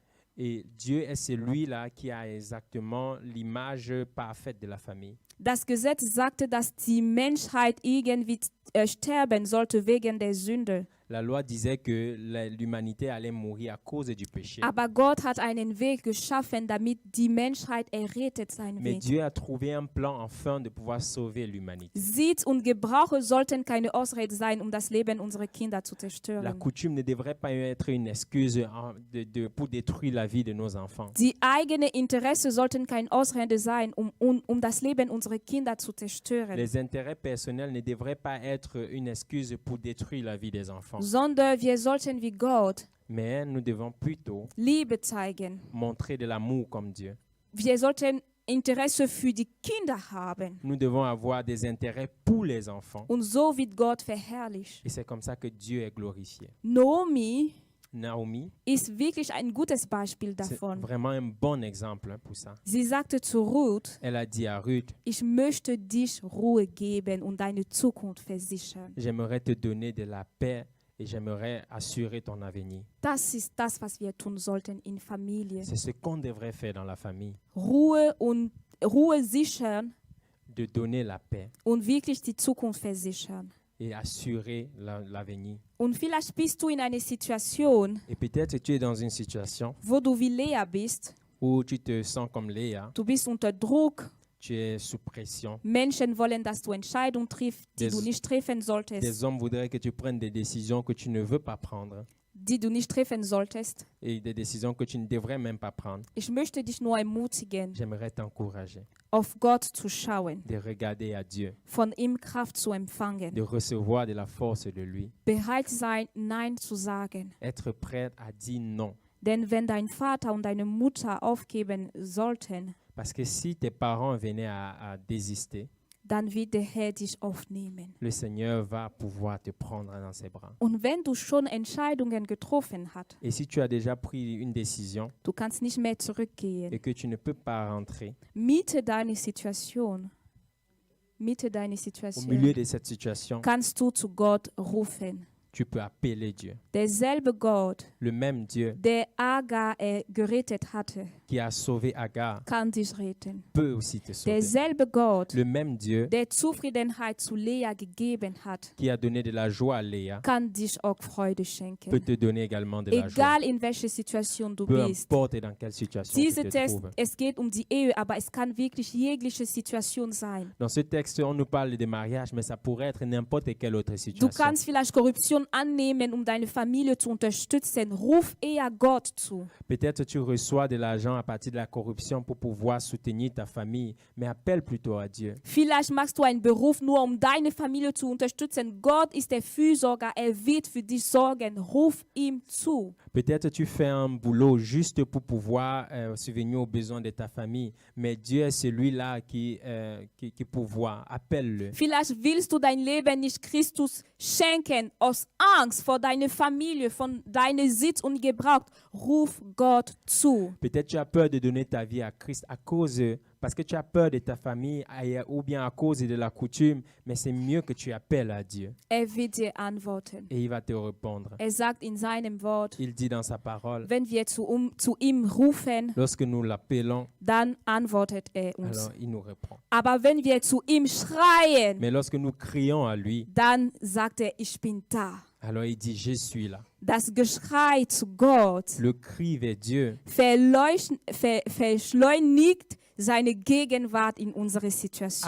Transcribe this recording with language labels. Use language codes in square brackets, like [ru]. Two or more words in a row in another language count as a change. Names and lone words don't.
[fr] Et Dieu est celui-là qui a exactement l'image parfaite de la famille. [de] Das Gesetz sagte, dass die Menschheit irgendwie sterben sollte wegen der Sünde. [fr] La loi disait que l'humanité allait mourir à cause du péché. [de] Aber Gott hat einen Weg geschaffen, damit die Menschheit errettet sein [fr] Mais [de] wird. [fr] Dieu a trouvé un plan afin de pouvoir sauver l'humanité. [de] Sitz und Gebrauche sollten keine Ausrede sein, um das Leben unserer Kinder zu [fr] La [de] zerstören. [fr] coutume ne devrait pas être une excuse pour détruire la vie de nos enfants. [de] Die eigene Interesse sollten keine Ausrede sein, um das Leben unserer Kinder zu zerstören, [fr] Les intérêts personnels ne devraient pas être une excuse pour détruire la vie des enfants. [de] sondern wir sollten wie Gott [fr] Mais nous devons plutôt [de] Liebe zeigen. [fr] montrer de l'amour comme Dieu. [de] Wir sollten Interesse für die Kinder haben. [fr] Nous devons avoir des intérêts pour les enfants. [de] Und so wird Gott verherrlicht. [fr] Et c'est comme ça que Dieu est glorifié. [de] Naomi [fr] Naomi, [de] ist wirklich ein gutes Beispiel [fr] c'est [de] davon. [fr] vraiment un bon exemple pour ça. [de] Sie sagte zu Ruth, [fr] Elle a dit à Ruth, [de] ich möchte dich Ruhe geben und deine Zukunft versichern. [fr] j'aimerais te donner de la paix et j'aimerais assurer ton avenir. [de] Das ist das, was wir tun sollten in Familie. [fr] C'est ce qu'on devrait faire dans la famille, [de] Ruhe sichern [fr] de donner la paix [de] und wirklich die Zukunft versichern. [fr] et assurer l'avenir. [de] Und vielleicht bist du in einer Situation, [fr] Et peut-être tu es dans une situation [de] wo du wie Lea bist. [fr] où tu te sens comme Léa, [de] Du bist unter Druck. [fr] tu es sous pression. [de] Menschen wollen, dass du Entscheidungen triffst, die [fr] Des- [de] du nicht treffen [fr] Des [de] solltest. [fr] hommes voudraient que tu prennes des décisions que tu ne veux pas prendre. [de] die du nicht treffen solltest. [fr] et des décisions que tu ne devrais même pas prendre. [de] Ich möchte dich nur ermutigen, [fr] J'aimerais t'encourager [de] auf Gott zu schauen, [fr] de regarder à Dieu, [de] von ihm Kraft zu empfangen, [fr] de recevoir de la force de lui, [de] bereit sein, Nein zu sagen. [fr] être prêt à dire non. [de] Denn wenn dein Vater und deine Mutter aufgeben sollten, [fr] Parce que si tes parents venaient à désister, [de] dann wird der Herr dich aufnehmen. [fr] le Seigneur va pouvoir te prendre dans ses bras. [de] Und wenn du schon Entscheidungen getroffen hast, [fr] Et si tu as déjà pris une décision [de] du kannst nicht mehr zurückgehen, [fr] et que tu ne peux pas rentrer [de] Mitte deine Situation, [fr] au milieu de cette situation, [de] kannst du zu Gott rufen. [fr] tu peux appeler Dieu. [de] Derselbe Gott, [fr] Le même Dieu [de] der Agar gerettet hatte, [fr] qui a sauvé Agar [de] kann dich retten. [fr] peut aussi te sauver. [de] Derselbe Gott, [fr] Le même Dieu [de] der Zufriedenheit zu Lea gegeben hat, [fr] qui a donné de la joie à Léa [de] kann dich auch Freude [fr] peut [de] schenken. [fr] te donner également de la joie. [de] Egal in welcher Situation du [fr] Peu [de] bist. [fr] importe dans quelle situation tu [de] Dieser [fr] te [de] Text, [fr] trouves. [de] es geht um die Ehe, aber es kann wirklich jegliche Situation sein. [fr] Dans ce texte, on nous parle de mariage, mais ça pourrait être n'importe quelle autre [de] Du [fr] situation. [de] kannst vielleicht Korruption annehmen, um deine Familie zu unterstützen. Ruf eher Gott zu. [fr] Peut-être tu reçois de l'argent à partir de la corruption pour pouvoir soutenir ta famille, mais appelle plutôt à Dieu. [de] Vielleicht machst du einen Beruf nur, um deine Familie zu unterstützen. Gott ist der Fürsorger. Er wird für dich sorgen. Ruf ihm zu. [fr] Peut-être tu fais un boulot juste pour pouvoir subvenir aux besoins de ta famille, mais Dieu est celui-là qui pourvoit. Appelle-le. [de] Vielleicht willst du dein Leben nicht Christus schenken, aus Angst vor deiner Familie, von deinem Sitz und Gebrauch. Ruf Gott zu. [fr] Peut-être tu as peur de donner ta vie à Christ parce que tu as peur de ta famille ou bien à cause de la coutume, mais c'est mieux que tu appelles à Dieu [de] Wird dir antworten. [fr] et il va te répondre. [de] Sagt in seinem Wort, [fr] Il dit dans sa parole, [de] wenn wir zu ihm rufen, [fr] lorsque nous l'appelons, [de] dann antwortet uns. [fr] alors il nous répond. [de] Aber wenn wir zu ihm schreien, [fr] Mais lorsque nous crions à lui, [de] dann sagt ich bin da. [fr] alors il dit, je suis là. [de] Das Geschrei zu Gott [fr] Le cri vers Dieu [de] verschleunigt seine Gegenwart in unsere Situation.